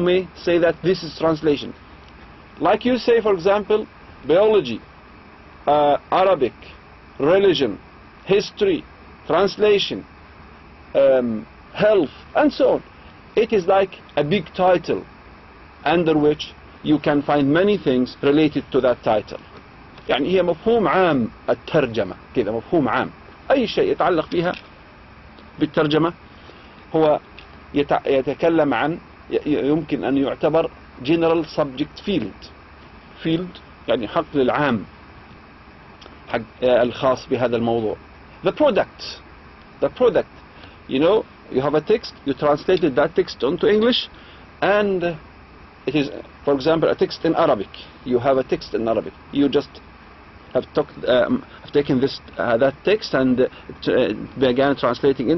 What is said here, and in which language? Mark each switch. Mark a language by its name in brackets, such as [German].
[English] You may say that this is translation. Like you say, for example, biology, Arabic, religion, history, translation, health, and so on. It is like a big title under which you can find many things related to that title. [Arabic] يعني هي مفهوم عام الترجمة كذا، مفهوم عام. أي شيء يتعلق بها بالترجمة هو يتكلم عن، يمكن أن يعتبر [English] general subject field [Arabic] يعني حقل العام حق الخاص بهذا الموضوع. [English] The product, you have a text, you translated that text onto English, and it is, for example, a text in Arabic. You have a text in Arabic. You just have taken that text and began translating it.